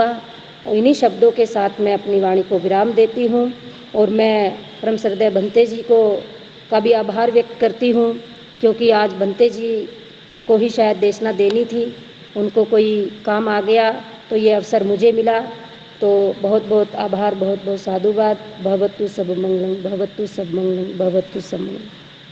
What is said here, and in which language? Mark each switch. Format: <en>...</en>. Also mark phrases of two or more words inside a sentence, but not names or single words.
<hi>और इन्हीं शब्दों के साथ मैं अपनी वाणी को विराम देती हूँ और मैं परम श्रद्धेय भंते जी का भी आभार व्यक्त करती हूँ, क्योंकि आज भंते जी को ही शायद देशना देनी थी, उनको कोई काम आ गया तो ये अवसर मुझे मिला। तो बहुत बहुत आभार, बहुत बहुत साधुवाद।</hi> <pi>भवतु सब मंगलम, भवतु सब मंगलम, भवतु सब मंगलम।</pi>